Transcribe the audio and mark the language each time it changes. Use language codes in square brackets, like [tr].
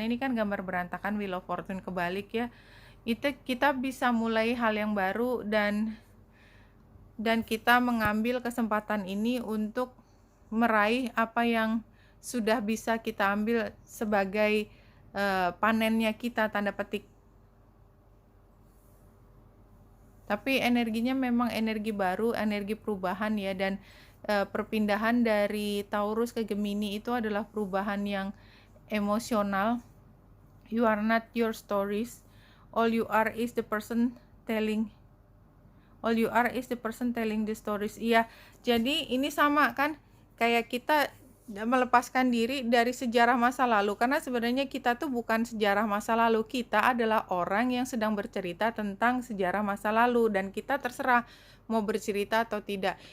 [id] Ini kan gambar berantakan, Wheel of Fortune kebalik ya. Itu kita bisa mulai hal yang baru, dan kita mengambil kesempatan ini untuk meraih apa yang sudah bisa kita ambil sebagai panennya kita, tanda petik. Tapi energinya memang energi baru, energi perubahan ya, dan perpindahan dari Taurus ke Gemini itu adalah perubahan yang emosional, [en] You are not your stories. All you are is the person telling. All you are is the person telling the stories. [id] Iya, jadi ini sama kan, kayak kita melepaskan diri dari sejarah masa lalu, karena sebenarnya kita tuh bukan sejarah masa lalu, kita adalah orang yang sedang bercerita tentang sejarah masa lalu, dan kita terserah mau bercerita atau tidak.